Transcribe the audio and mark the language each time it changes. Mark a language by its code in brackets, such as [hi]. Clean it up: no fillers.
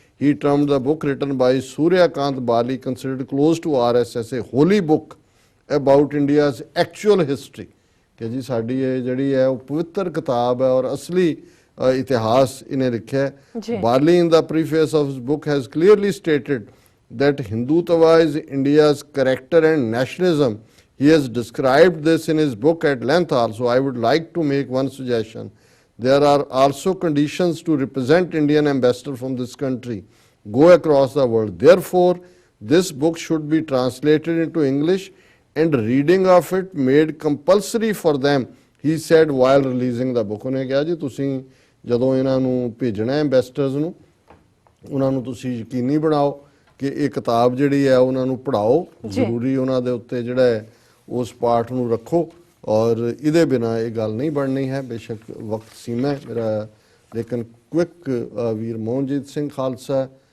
[en] he termed the book written by Suryakant Bali considered close to RSS a holy book about India's actual history, [pa] ਕਿ ਜੀ ਸਾਡੀ ਇਹ ਜਿਹੜੀ ਹੈ ਉਹ ਪਵਿੱਤਰ ਕਿਤਾਬ ਹੈ ਔਰ ਅਸਲੀ ਇਤਿਹਾਸ ਇਹਨੇ ਲਿਖਿਆ। [en] Bali in the preface of his book has clearly stated that Hindutva is India's character and nationalism. He has described this in his book at length also. I would like to make one suggestion. There are also conditions to represent Indian ambassador from this country go across the world. Therefore, this book should be translated into English and reading of it made compulsory for them, he said while releasing the book. [pa] ਉਹਨੇ ਕਿਹਾ ਜੀ ਤੁਸੀਂ ਜਦੋਂ ਇਹਨਾਂ ਨੂੰ ਭੇਜਣਾ ਐਂਬੈਸਡਰਸ ਨੂੰ, ਉਹਨਾਂ ਨੂੰ ਤੁਸੀਂ ਯਕੀਨੀ ਬਣਾਓ ਕਿ ਇਹ ਕਿਤਾਬ ਜਿਹੜੀ ਹੈ ਉਹਨਾਂ ਨੂੰ ਪੜ੍ਹਾਓ, ਜ਼ਰੂਰੀ ਉਹਨਾਂ ਦੇ ਉੱਤੇ ਜਿਹੜਾ ਹੈ ਉਸ ਪਾਠ ਨੂੰ ਰੱਖੋ ਔਰ ਇਹਦੇ ਬਿਨਾਂ ਇਹ ਗੱਲ ਨਹੀਂ ਬਣਨੀ ਹੈ। ਬੇਸ਼ੱਕ ਵਕਤ ਸੀਮਾ ਹੈ ਮੇਰਾ, ਲੇਕਿਨ ਕੁਇਕ ਵੀਰ ਮੋਹਨਜੀਤ ਸਿੰਘ ਖਾਲਸਾ